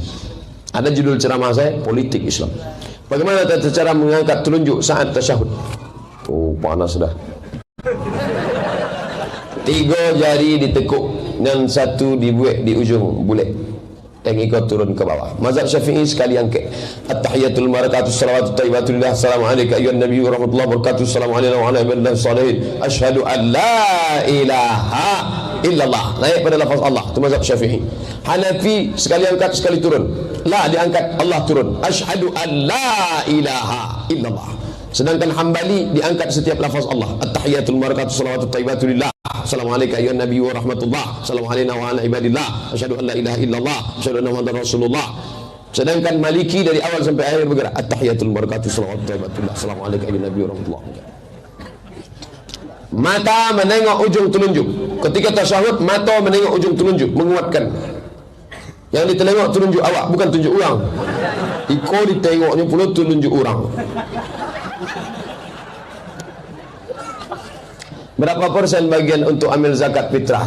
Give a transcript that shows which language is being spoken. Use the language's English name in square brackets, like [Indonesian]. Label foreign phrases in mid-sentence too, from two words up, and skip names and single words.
[Indonesian] Ada judul ceramah saya, politik Islam. Bagaimana tata cara mengangkat telunjuk saat tasyahud? Oh, panas dah. 3 jari ditekuk dan 1 dibuat di ujung bulat, yang ikut turun ke bawah. Mazhab Syafi'i sekali angkat. [Arabic] التحيات بركاته الصلوات الطيبات لله. السلام عليكم أيها النبي ورحمة الله وبركاته. السلام عليكم وعلى عباد الله الصالحين. أشهد أن لا إله إلا الله. [Indonesian] Naik pada lafaz Allah. Itu mazhab Syafi'i. Hanafi sekali angkat sekali turun. La diangkat, Allah turun. [Arabic] أشهد أن لا إله إلا الله. [Indonesian] Sedangkan Hambali diangkat setiap lafaz Allah. [Arabic] التحيات بركاته الصلوات الطيبات لله. السلام عليكم أيها النبي ورحمة الله. السلام عليكم وعلى عباد الله. أشهد أن لا إله إلا الله. أشهد أن محمدا رسول الله. [Indonesian] Sedangkan Maliki dari awal sampai akhir bergerak. [Arabic] التحيات بركاته الصلوات الطيبات لله. السلام عليكم أيها النبي ورحمة الله. [Indonesian] Mata menengok ujung telunjuk. Ketika tasyahud, mata menengok ujung telunjuk, menguatkan. Yang ditengok telunjuk awak, bukan tunjuk orang. Iko ditengoknya pula telunjuk orang. Berapa persen bagian untuk ambil zakat fitrah?